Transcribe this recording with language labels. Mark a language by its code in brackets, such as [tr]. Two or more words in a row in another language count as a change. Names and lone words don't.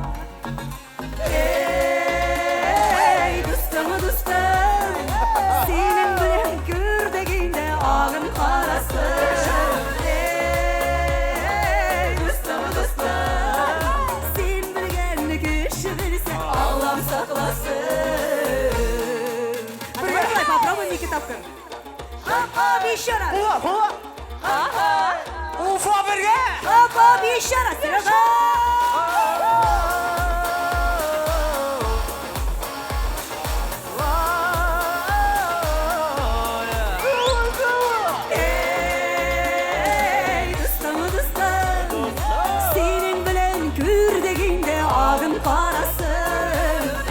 [tt] Эй, дустым, дустым, синең белән күрдегендә агым карасы. Эй, дустым, дустым, син белгәнне кеше белсә, Аллам сакласын. [ru] Давай попробуй Никитовка. Хоп, еще раз. [tt] Ufa birge. [ru] Хоп, еще раз. Сережа. [tt] Эй, дустым, дустым, синең белән күрдегендә агым карасын.